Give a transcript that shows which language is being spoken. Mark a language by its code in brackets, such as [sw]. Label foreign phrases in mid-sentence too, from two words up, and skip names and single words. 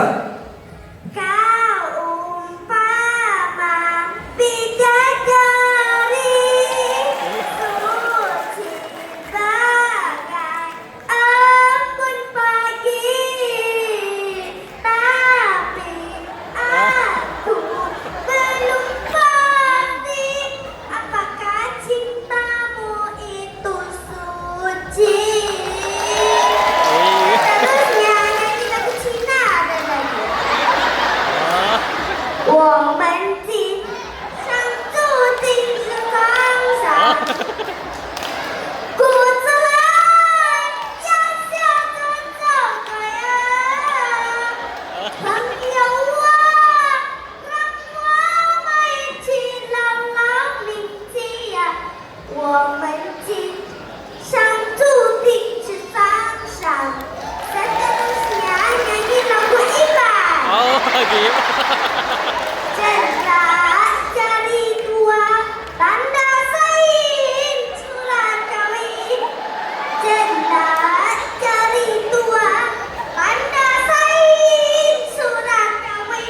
[ms] Kau umpama bidadari suci bagai embun pagi, tapi aku belum pasti apakah cintamu itu suci. Terusnya nyanyi lagu Cina ada lagi. [zh] 我们今生注定是沧桑，骨子里要笑着走的呀，朋友啊，让我们一起牢牢铭记呀，我们今生注定是沧桑。 [ms] Seterusnya nyanyi lagu Iban. Oh, gitu. [iba] Jelas jari dua tanda sain surat kawin. Jelas jari dua tanda sain surat kawin.